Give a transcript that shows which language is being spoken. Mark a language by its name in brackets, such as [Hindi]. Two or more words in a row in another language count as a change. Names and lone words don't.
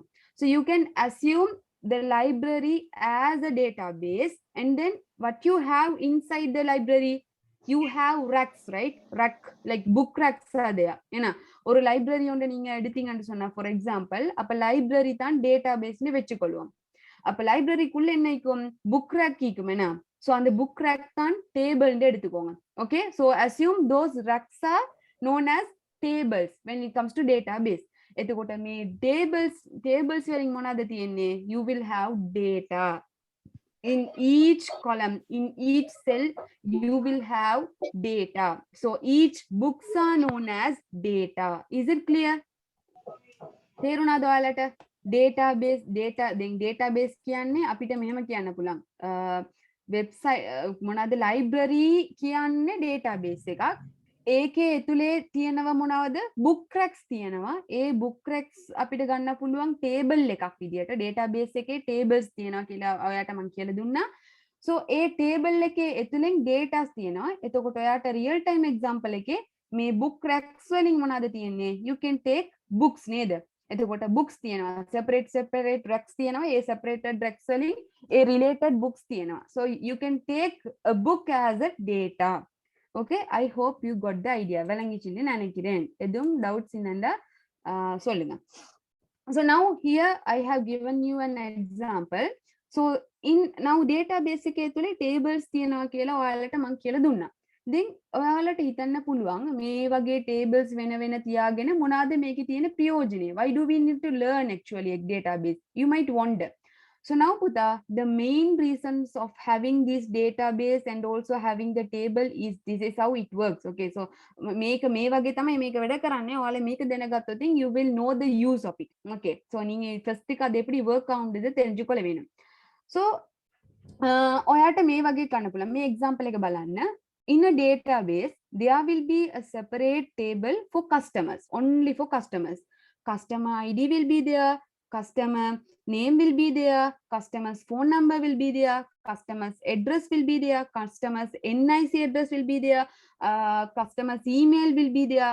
[English] So you can assume the library as a database, and then what you have inside the library, you have racks, right? Rack, like book racks are there. [Tamil] ஏன்னா ஒரு library ஒன்று நீங்க எடுத்தீங்கன்னு சொன்னா, [English] for example, [Tamil] அப்ப library தான் database னு வெச்சுக்கொள்வோம். அப்ப லைப்ரரிக்குள்ள என்ன இருக்கும்? [English] book rack [Tamil] இருக்கும் என்ன? சோ அந்த [English] book rack [Tamil] தான் டேபிள் எடுத்துக்கோங்க. [English] ஓகே, சோ assume those racks are known as tables when it comes to database. [Sinhala] එතකොට මේ tables වලින් මොනවද තියෙන්නේ? [English] You will have data in each column, in each cell you will have data. So each books are known as data. Is it clear? [Sinhala] තේරුණාද ඔයාලට? database database කියන්නේ අපිට මෙහෙම කියන්න පුළුවන්. website මොනවාද library කියන්නේ database එකක්. ඒකේ ඇතුලේ තියෙනවා මොනවද? [English] book racks [Sinhala] තියෙනවා. ඒ [English] book racks [Sinhala] අපිට ගන්න පුළුවන් table එකක් විදියට. database එකේ tables තියෙනවා කියලා ඔයාට මම කියලා දුන්නා. so ඒ table එකේ ඇතුලෙන් datas තියෙනවා. එතකොට ඔයාට [English] real time example [Sinhala] එකේ මේ [English] book racks [Sinhala] වලින් මොනවද තියෙන්නේ? [English] you can take books [Sinhala] නේද? එතකොට books තියෙනවා, [English] separate racks [Sinhala] තියෙනවා. ඒ [English] separated racks [Sinhala] වලින් ඒ [English] related books [Sinhala] තියෙනවා. [English] so you can take a book as a data. Okay, I hope you got the idea. [Tamil] விளங்கிச்சின்னு நினைக்கிறேன். எதுவும் doubts இருந்தா சொல்லுங்க. [English] So now here I have given you an example. So in now database [Sinhala] එකේ ඇතුලේ tables තියෙනවා කියලා ඔයාලට මම කියලා දුන්නා. then ඔයාලට හිතන්න පුළුවන් මේ වගේ tables වෙන තියාගෙන මොනවාද මේකේ තියෙන ප්‍රයෝජනේ? [English] Why do we need to learn actually a database? You might wonder. So now Puta, the main reasons of having this database and also having the table is this is how it works. Okay, so [Sinhala] මේක මේ වගේ තමයි මේක වැඩ කරන්නේ. ඔයාලා මේක දැනගත්තොත් [English] you will know the use of it. Okay, so [Tamil] நீங்க first එක அது எப்படி work ஆகும்ன்றது தெரிஞ்சுකොள்ள வேணும். [Sinhala] So ඔයාට මේ වගේ කරන්න පුළුවන්. මේ example එක බලන්න. [English] In a database, there will be a separate table for customers, only for customers. Customer ID will be there, customer name will be there, customer's phone number will be there, customer's address will be there, customer's NIC address will be there, customer's email will be there.